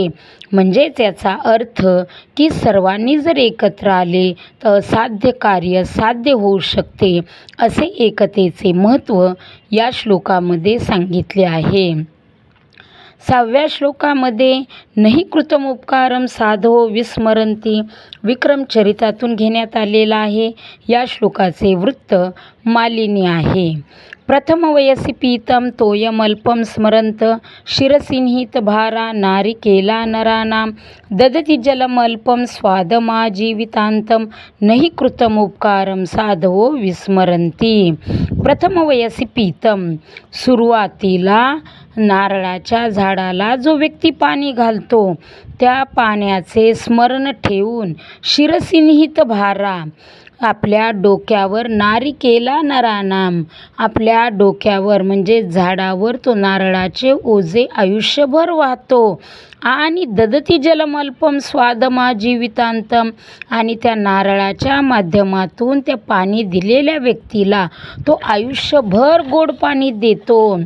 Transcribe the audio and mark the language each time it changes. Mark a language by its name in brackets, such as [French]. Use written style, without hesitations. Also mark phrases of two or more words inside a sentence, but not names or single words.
[Marathi] म्हणजेच याचा अर्थ की सर्वांनी जर एकत्र आले तर असाध्य कार्य साध्य होऊ शकते. असे एकतेचे महत्त्व या श्लोकामध्ये सांगितले आहे. 6व्या श्लोकामध्ये [Sanskrit] नहि कृतमुपकारं साधवो विस्मरन्ति [Marathi] विक्रमचरितातून घेण्यात आलेला आहे. या श्लोकाचे वृत्त मालिनी आहे. [Sanskrit] प्रथम वयसी पीतं तोयमल्पं स्मरन्त शिरसिंहित भारा नारिकेला नरानां ददति जलमल्पं स्वादमाजीवितान्तं नहि कृतमुपकारं साधवो विस्मरन्ति. प्रथम वयसी पीतं, [Marathi] सुरुवातीला नारळाच्या झाडाला जो व्यक्ती पाणी घालतो त्या पाण्याचे स्मरण ठेवून [Sanskrit] शिरसिंहित भारा, [Marathi] आपल्या डोक्यावर [Sanskrit] नारिकेला नरानाम, [Marathi] आपल्या डोक्यावर म्हणजे झाडावर तो नारळाचे ओझे आयुष्यभर वाहतो आणि [Sanskrit] ददति जलमल्पम स्वादमाजीवितांतम, [Marathi] आणि त्या नारळाच्या माध्यमातून त्या पाणी दिलेल्या व्यक्तीला तो आयुष्यभर गोड पाणी देतो.